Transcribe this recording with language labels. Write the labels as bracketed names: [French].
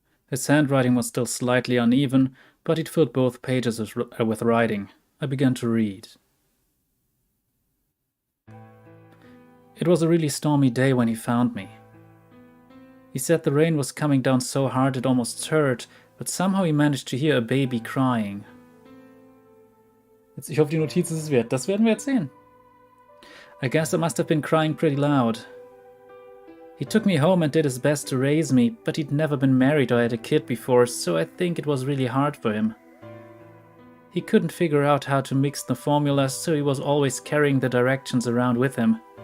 [English] His handwriting was still slightly uneven, but he'd filled both pages with writing. I began to read. It was a really stormy day when he found me. He said the rain was coming down so hard it almost hurt, but somehow he managed to hear a baby crying. [German] Ich hoffe, die Notiz ist es wert. Das werden wir jetzt sehen. [English] I guess I must have been crying pretty loud. He took me home and did his best to raise me, but he'd never been married or had a kid before, so I think it was really hard for him. He couldn't figure out how to mix the formulas, so he was always carrying the directions around with him.